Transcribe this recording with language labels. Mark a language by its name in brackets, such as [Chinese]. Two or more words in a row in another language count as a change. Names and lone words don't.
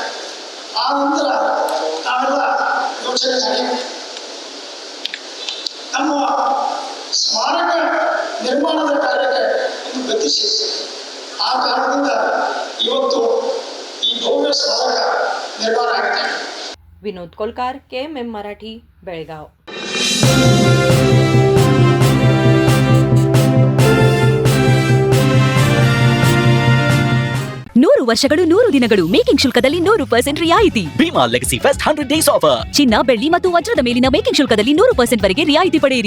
[Kannada] ಆ ನಂತರ ನಾವೆಲ್ಲ ಯೋಚನೆ ಮಾಡಿ ನಮ್ಮ ಸ್ಮಾರಕ ನಿರ್ಮಾಣದ ಕಾರ್ಯಕ್ಕೆ ಒಂದು ಗತಿ ಸಿಕ್ಕಿದೆ. ಆ ಕಾರಣದಿಂದ ಇವತ್ತು ಈ ಭವ್ಯ ಸ್ಮಾರಕ ನಿರ್ಮಾಣ ಆಗಿದೆ. [Marathi] विनोद कोलकार, KMM मराठी, बेळगाव. [Kannada] ನೂರು ವರ್ಷಗಳು 100 ದಿನಗಳು ಮೇಕಿಂಗ್ ಶುಲ್ಕದಲ್ಲಿ 100% ರಿಯಾಯಿತಿ. [English] Bhima Legacy Fest 100 Days Offer. [Kannada] ಚಿನ್ನ, ಬೆಳ್ಳಿ ಮತ್ತು ವಜ್ರದ ಮೇಲಿನ ಮೇಕಿಂಗ್ ಶುಲ್ಕದಲ್ಲಿ 100% ವರೆಗೆ ರಿಯಾಯಿತಿ ಪಡೆಯಿರಿ.